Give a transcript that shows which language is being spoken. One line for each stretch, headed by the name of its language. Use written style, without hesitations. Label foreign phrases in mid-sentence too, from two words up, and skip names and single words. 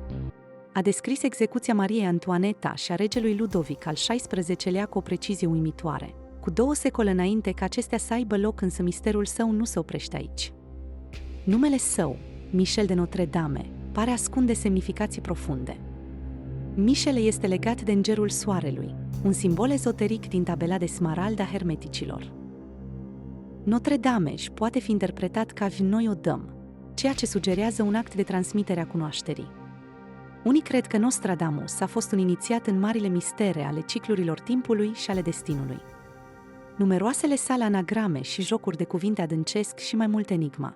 Romanian: A descris execuția Mariei Antoaneta și a regelui Ludovic al XVI-lea cu o precizie uimitoare, cu 2 secole înainte ca acestea să aibă loc, însă misterul său nu se oprește aici. Numele său, Michel de Notre-Dame, pare ascunde semnificații profunde. Michel este legat de îngerul soarelui, un simbol ezoteric din tabela de smarald a hermeticilor. Notre-Dame poate fi interpretat ca noi o dăm, ceea ce sugerează un act de transmitere a cunoașterii. Unii cred că Nostradamus a fost un inițiat în marile mistere ale ciclurilor timpului și ale destinului. Numeroasele sale anagrame și jocuri de cuvinte adâncesc și mai mult enigma.